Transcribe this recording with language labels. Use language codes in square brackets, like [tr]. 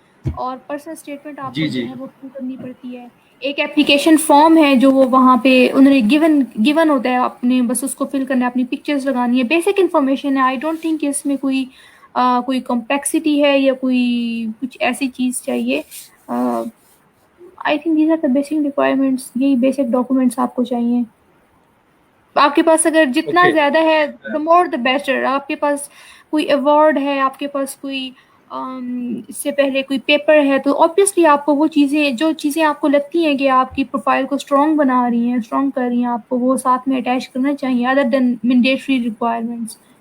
[ur] اور personal statement آپ کو جی جو جی ہے وہ فل کرنی پڑتی ہے. ایک اپلیکیشن فارم ہے جو وہ وہاں پہ انہوں نے گیون ہوتا ہے، اپنے بس اس کو فل کرنا ہے، اپنی پکچرز لگانی ہے. بیسک انفارمیشن ہے، [en] I don't think [ur] کہ اس میں کوئی کمپلیکسٹی ہے یا کوئی کچھ ایسی چیز چاہیے. [en] I think these are the basic requirements. [ur] یہی بیسک ڈاکومنٹس آپ کو چاہیے. آپ کے پاس اگر جتنا اوکے. زیادہ ہے [en] The more the better. [ur] آپ کے پاس کوئی ایوارڈ ہے، آپ کے پاس کوئی اس سے پہلے کوئی پیپر ہے، تو obviously آپ کو وہ جو چیزیں آپ کو لگتی ہیں کہ آپ کی پروفائل کو اسٹرانگ بنا رہی ہیں، اسٹرانگ کر رہی ہیں، آپ کو وہ ساتھ میں اٹیچ کرنا چاہیے [en] Other than mandatory requirements.